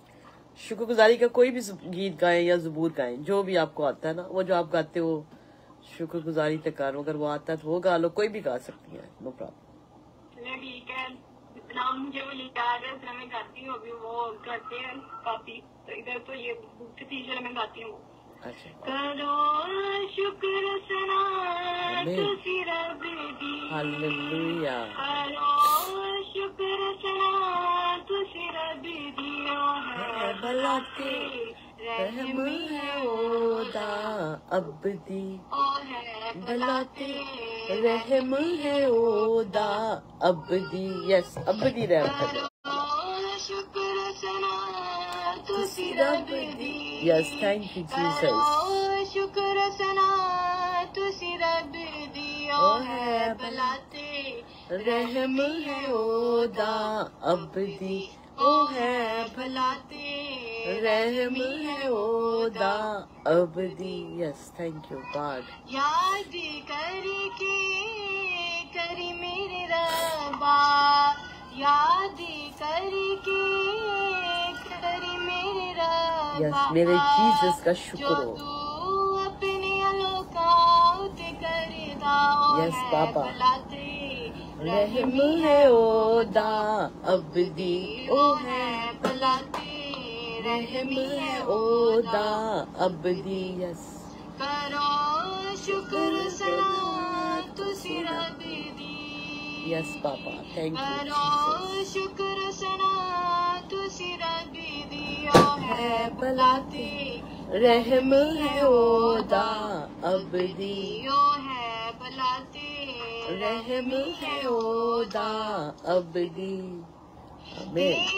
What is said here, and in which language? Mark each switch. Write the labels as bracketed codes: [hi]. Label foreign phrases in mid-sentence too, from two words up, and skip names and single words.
[hi] शुक्रगुजारी का कोई भी गीत गाएं या ज़बूर गाएं, जो भी आपको आता है ना, वो जो आप गाते हो शुक्रगुजारी तक कार, अगर वो आता है तो वो गा लो, कोई भी गा सकती है, [en] no problem. [hi] ठीक है, इतना मुझे वो याद है, उतना मैं गाती हूँ। अभी वो गाते हैं काफी, तो इधर तो ये [en] book teacher [hi] मैं गाती हूँ। अच्छा, [pa] ਕਰੋ ਸ਼ੁਕਰ ਸਨਾ ਤੁਸੀਂ ਰੱਬ ਦੀ, हालेलुया। ਕਰੋ ਸ਼ੁਕਰ ਸਨਾ ਤੁਸੀਂ ਰੱਬ ਦਿਓ ਹੈ ਭਲਾਤੇ ਰਹਿਮ ਹੈ ਓਦਾ ਅਬਦੀ, ਭਲਾਤੇ ਰਹਿਮ ਹੈ ਓਦਾ ਅਬਦੀ। [hi] यस, अब्दी रहम है। [pa] ਸ਼ੁਕਰ ਸਨਾ ਤੁਸੀਂ ਰੱਬ ਦੀ। यस, [en] thank you Jesus. [pa] ਸ਼ੁਕਰ ਸਨਾ ਤੁਸੀਂ ਰੱਬ ਦਿਓ ਹੈ ਭਲਾਤੇ ਰਹਿਮ ਹੈ ਓਦਾ ਅਬਦੀ, ਓ ਹੈ भलाते ਰਹਿਮ ਹੈ ਓਦਾ ਅਬਦੀ। यस, [en] thank you God. [pa] ਯਾਦ ਕਰਕੇ ਕਰੀ ਮੇਰੇ ਰੱਬਾ, ਯਾਦ ਕਰਕੇ ਕਰੀ ਮੇਰੇ ਰੱਬਾ। [hi] यस, मेरे जीसस का शुक्र हो। [pa] ਤੂੰ ਅਪਣੇ ਅਲੋਕਾਤ ਕਰਦਾ [hi] यस बाबा। [pa] भलाते ਰਹਿਮ ਹੈ ਓਦਾ ਅਬਦੀ ਓ ਹੈ बलाते ਰਹਿਮ ਹੈ ਓਦਾ ਅਬਦੀ ਯਸ ਕਰੋ ਸ਼ੁਕਰ ਸਨਾ ਤੁਸੀਂ ਰੱਬ ਦੀ [en] yes papa thank you [pa] करो जीसस ਸ਼ੁਕਰ ਸਨਾ ਤੁਸੀਂ ਰੱਬ ਦੀ ਓ ਹੈ ਬਲਾਤੇ ਰਹਿਮ ਹੈ ਓਦਾ ਅਬਦੀ ਓ ਹੈ ਬਲਾਤੇ ਰਹਿਮ ਹੈ ਓਦਾ ਅਬਦੀ ਆਮੀਨ